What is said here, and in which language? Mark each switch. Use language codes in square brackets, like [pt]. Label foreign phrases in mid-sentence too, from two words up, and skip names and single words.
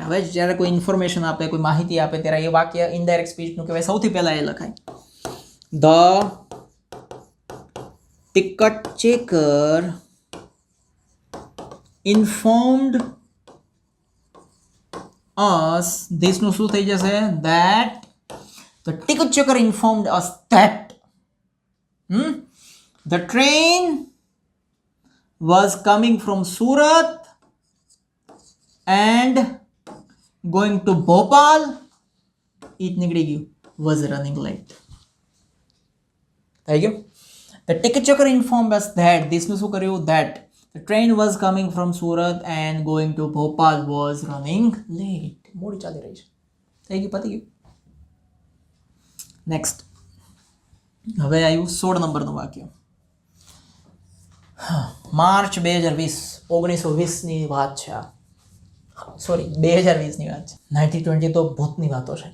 [gu] હવે જ્યારે કોઈ ઇન્ફોર્મેશન આપે, કોઈ માહિતી આપે, ત્યારે એ વાક્ય ઇનડાયરેક્ટ સ્પીચનું કહેવાય. સૌથી પહેલાં એ લખાય, [en] the ticket checker informed us. [gu] ધીસનું શું થઈ જશે? [en] that the ticket checker informed us that the train was coming from Surat and going to Bhopal. [gu] it નીકળી ગયું, [en] was running late. [gu] થઈ ગયું. [en] The ticket checker informed us that [gu] ધીસનું શું કર્યું? [en] that the train was coming from Surat and going to Bhopal was running late. [gu] મોડી ચાલી રહી છે. થઈ ગયું, પતી ગયું. નેક્સ્ટ. હવે આવ્યું 16 નંબરનું વાક્ય. માર્ચ 1920ની વાત છે આ. સોરી, 2020ની વાત છે. 1920 તો ભૂતની વાતો છે.